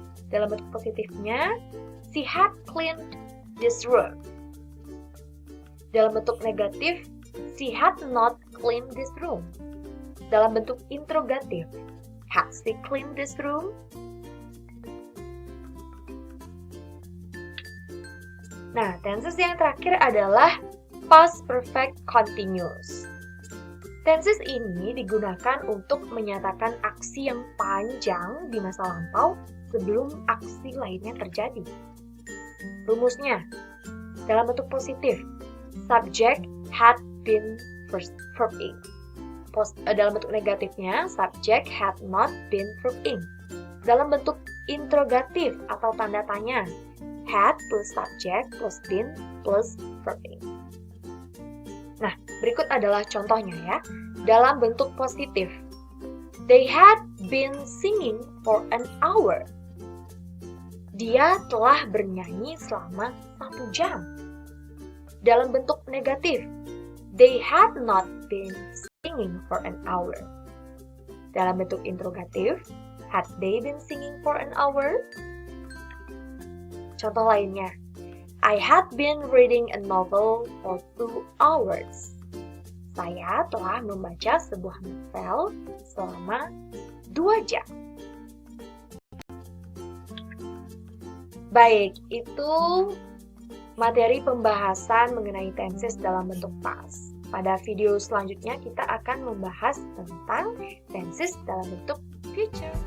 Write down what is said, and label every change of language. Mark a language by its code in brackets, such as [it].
[id] Dalam bentuk positifnya, [en] she had cleaned this room. [id] Dalam bentuk negatif, [en] she had not cleaned this room. [id] Dalam bentuk interrogatif, [en] had she cleaned this room? [id] Nah, tenses yang terakhir adalah past perfect continuous. Tenses ini digunakan untuk menyatakan aksi yang panjang di masa lampau sebelum aksi lainnya terjadi. Rumusnya, dalam bentuk positif, subject had been verb ing. Dalam bentuk negatifnya, subject had not been verb ing. Dalam bentuk interrogatif atau tanda tanya, had plus subject plus been plus verb ing. Nah, berikut adalah contohnya ya. Dalam bentuk positif, [en] they had been singing for an hour. [id] Dia telah bernyanyi selama 1 jam. Dalam bentuk negatif, [en] they had not been singing for an hour. [id] Dalam bentuk interrogatif, [en] had they been singing for an hour? [id] Contoh lainnya, [en] I had been reading a novel for 2 hours. [id] Saya telah membaca sebuah novel selama 2 jam. Baik, itu materi pembahasan mengenai tenses dalam bentuk past. Pada video selanjutnya kita akan membahas tentang tenses dalam bentuk future.